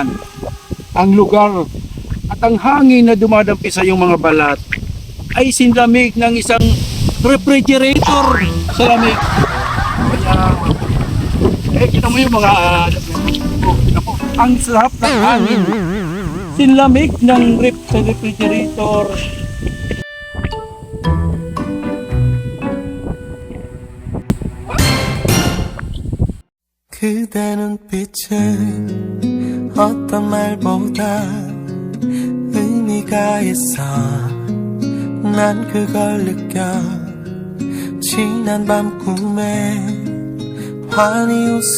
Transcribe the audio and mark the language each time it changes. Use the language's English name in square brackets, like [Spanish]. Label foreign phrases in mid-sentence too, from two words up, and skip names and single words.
[Filipino] Ang lugar at ang hangin na dumadampi sa yung mga balat ay sinlamig ng isang refrigerator sa lamig. Kaya kita mo yung mga ang sarap ng hangin Kasing lamig ng rep sa refrigerator. [Korean] 그대 눈빛은 어떤 말보다 의미가 있어 난 그걸 느껴 지난 밤 꿈에 환히